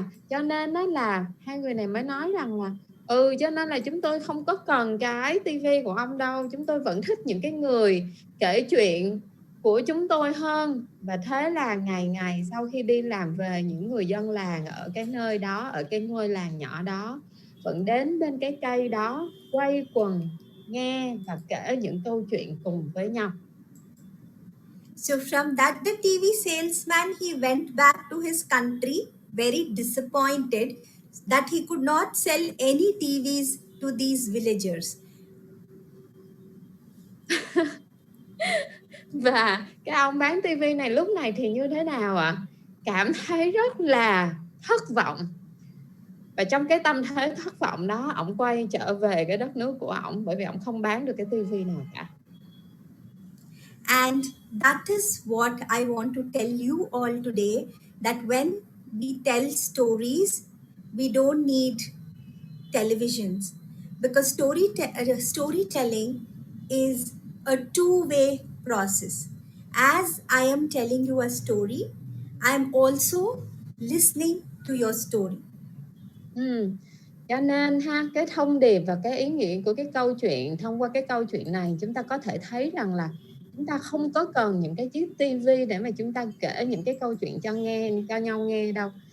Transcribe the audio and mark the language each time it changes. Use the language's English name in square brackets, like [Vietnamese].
[Vietnamese] Cho nên đó là hai người này mới nói rằng là cho nên là chúng tôi không có cần cái tivi của ông đâu, chúng tôi vẫn thích những cái người kể chuyện của chúng tôi hơn. Và thế là ngày ngày sau khi đi làm về, những người dân làng ở cái nơi đó, ở cái ngôi làng nhỏ đó, vẫn đến bên cái cây đó quay quần nghe và kể những câu chuyện cùng với nhau. [English] So from that, the TV salesman, he went back to his country very disappointed that he could not sell any TVs to these villagers. [Vietnamese] Và cái ông bán tivi này lúc này thì như thế nào ạ? Cảm thấy rất là thất vọng. Và trong cái tâm thế thất vọng đó, ông quay trở về cái đất nước của ông, bởi vì ông không bán được cái tivi nào cả. [English] And that is what I want to tell you all today, that when we tell stories, we don't need televisions, because storytelling is a two-way process. As I am telling you a story, I am also listening to your story. [Vietnamese] Cho nên cái thông điệp và cái ý nghĩa của cái câu chuyện, thông qua cái câu chuyện này chúng ta có thể thấy rằng là chúng ta không có cần những cái chiếc tivi để mà chúng ta kể những cái câu chuyện cho nhau nghe đâu.